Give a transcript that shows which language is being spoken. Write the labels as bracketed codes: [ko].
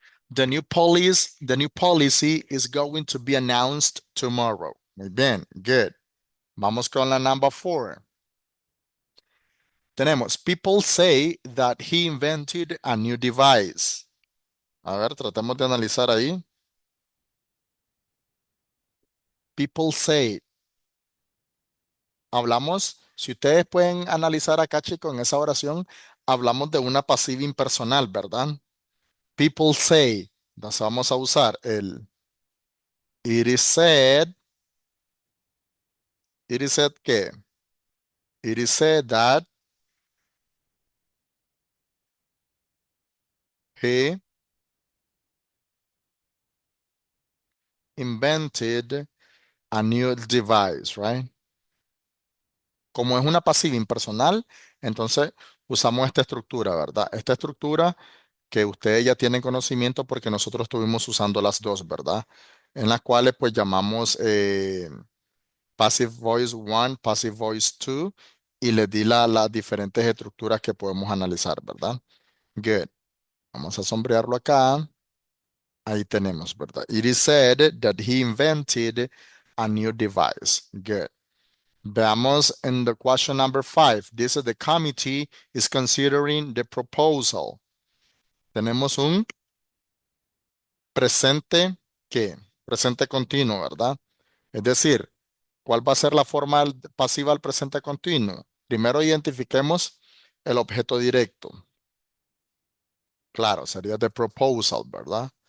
[en] The new policy is going to be announced tomorrow. [es] Muy bien, [en] good. [es] Vamos con la [en] number 4. [es] Tenemos, [en] people say that he invented a new device. [es] A ver, tratemos de analizar ahí. [en] People say. [es] Hablamos, si ustedes pueden analizar acá, chicos, en esa oración, hablamos de una pasiva impersonal, ¿verdad? [en] People say. [es] Entonces vamos a usar el it is said. [en] It is said ¿qué? It is said that he invented a new device, right? [es] Como es una pasiva impersonal, entonces usamos esta estructura, ¿verdad? Esta estructura que ustedes ya tienen conocimiento porque nosotros estuvimos usando las dos, ¿verdad? En las cuales pues llamamos Passive Voice 1, Passive Voice 2 y les di las diferentes estructuras que podemos analizar, ¿verdad? Good. Vamos a sombrearlo acá. Ahí tenemos, ¿verdad? [en] It is said that he invented a new device. Good. [es] Veamos en [en] the question number 5. This is the committee is considering the proposal. [es] Tenemos un presente que, presente continuo, ¿verdad? Es decir, ¿cuál va a ser la forma pasiva al presente continuo? Primero identifiquemos el objeto directo. Claro, sería the proposal, ¿verdad?